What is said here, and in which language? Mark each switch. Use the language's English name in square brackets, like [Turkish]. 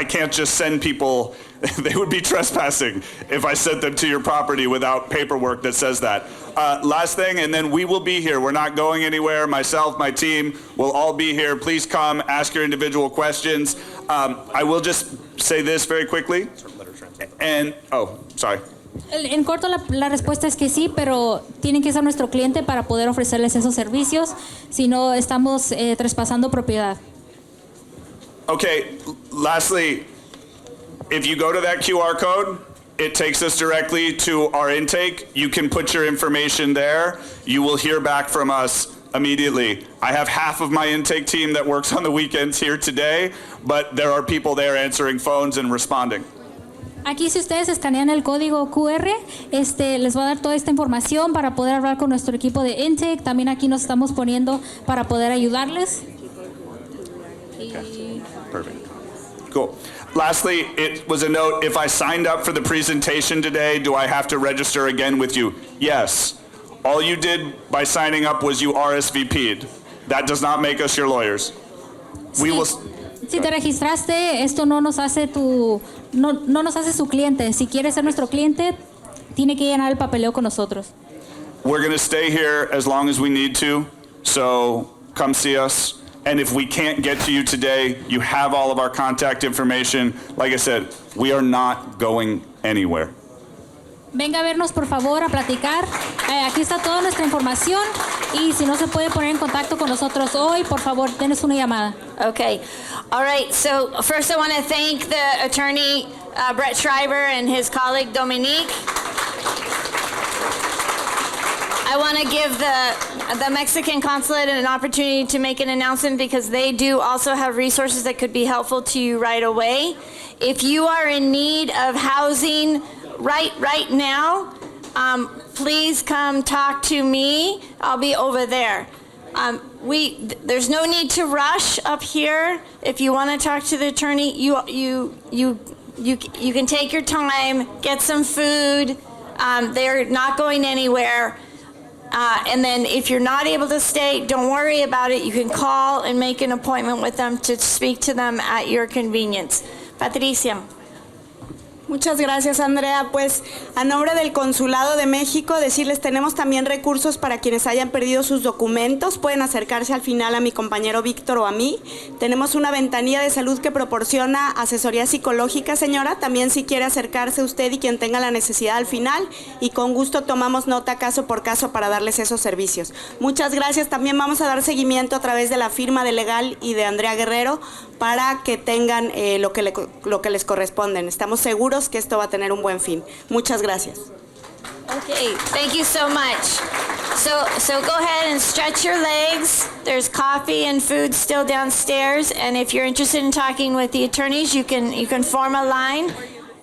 [English] I can't just send people, they would be trespassing if I sent them to your property without paperwork that says that. Last thing, and then we will be here. We're not going anywhere. Myself, my team will all be here. Please come, ask your individual questions. I will just say this very quickly. And, sorry. [Spanish] En corto, la respuesta es que sí, pero tienen que ser nuestro cliente para poder ofrecerles esos servicios. Si no, estamos traspasando propiedad. [English] Okay, lastly, if you go to that QR code, it takes us directly to our intake. You can put your information there. You will hear back from us immediately. I have half of my intake team that works on the weekends here today, but there are people there answering phones and responding. [Spanish] Aquí si ustedes escanean el código QR, les va a dar toda esta información para poder hablar con nuestro equipo de intake. También aquí nos estamos poniendo para poder ayudarles. [English] Perfect. Cool. Lastly, it was a note, if I signed up for the presentation today, do I have to register again with you? Yes. All you did by signing up was you RSVP'd. That does not make us your lawyers. We will... [Spanish] Si te registraste, esto no nos hace no nos hace su cliente. Si quieres ser nuestro cliente, tiene que llenar el papeleo con nosotros. [English] We're going to stay here as long as we need to, so come see us. And if we can't get to you today, you have all of our contact information. Like I said, we are not going anywhere. [Spanish] Venga a vernos, por favor, a platicar. Aquí está toda nuestra información y si no se puede poner en contacto con nosotros hoy, por favor, denos una llamada. [English] Okay. All right. So first I want to thank the attorney, Brett Schreiber, and his colleague, Dominique. I want to give the Mexican consulate an opportunity to make an announcement because they do also have resources that could be helpful to you right away. If you are in need of housing right now, please come talk to me. I'll be over there. There's no need to rush up here. If you want to talk to the attorney, you can take your time, get some food. They're not going anywhere. And then if you're not able to stay, don't worry about it. You can call and make an appointment with them to speak to them at your convenience. Patricia. [Spanish] Muchas gracias, Andrea. Pues a nombre del Consulado de México, decirles tenemos también recursos para quienes hayan perdido sus documentos. Pueden acercarse al final a mi compañero Víctor o a mí. Tenemos una ventanilla de salud que proporciona asesoría psicológica, señora. También si quiere acercarse usted y quien tenga la necesidad al final. Y con gusto tomamos nota caso por caso para darles esos servicios. Muchas gracias. También vamos a dar seguimiento a través de la firma de Legal y de Andrea Guerrero para que tengan lo que les corresponden. Estamos seguros que esto va a tener un buen fin. Muchas gracias. [English] Okay, thank you so much. So go ahead and stretch your legs. There's coffee and food still downstairs, and if you're interested in talking with the attorneys, you can form a line.